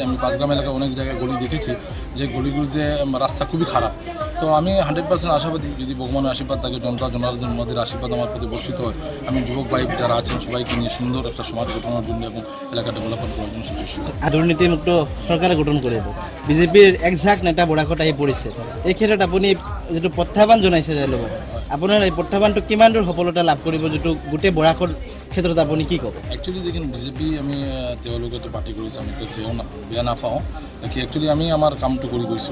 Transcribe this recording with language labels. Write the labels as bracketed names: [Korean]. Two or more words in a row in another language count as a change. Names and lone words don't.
[Bangla] আমি পাঁচগ্রাম এলাকায় অনেক জায়গায় গলি দেখেছি যে গলিগুলিতে রাস্তা খুবই খারাপ। তো আমি 100% আশাবাদী, যদি ভগবানের আশীর্বাদ থাকে, জনতা জনার্দনের আশীর্বাদ আমার প্রতি বর্ষিত হয়, আমি যুবক ভাই যারা আছেন সবাইকে নিয়ে সুন্দর একটা সমাজ গঠনের জন্য এবং এলাকা ডেভেলপমেন্ট করার জন্য সচেষ্ট। [Assamese] দুর্নীতিমুক্ত সরকার গঠন কৰিব। বিজেপিৰ একজাক নেতা বৰাকত আহি পৰিছে, এই ক্ষেত্ৰত আপুনি যিটো প্ৰত্যাহ্বান জনাইছে তেওঁলোকক, আপোনাৰ এই প্ৰত্যাহ্বানটো কিমান দূৰ সফলতা লাভ কৰিব, যিটো গোটেই বৰাকৰ ক্ষেত্ৰত আপুনি কি ক'ব? একচুৱেলি দেখোন বিজেপি আমি তেওঁলোকেতো পাৰ্টি কৰিছে, আমি বেয়া নাপাওঁ। একচুৱেলি আমি আমাৰ কামটো কৰি গৈছোঁ।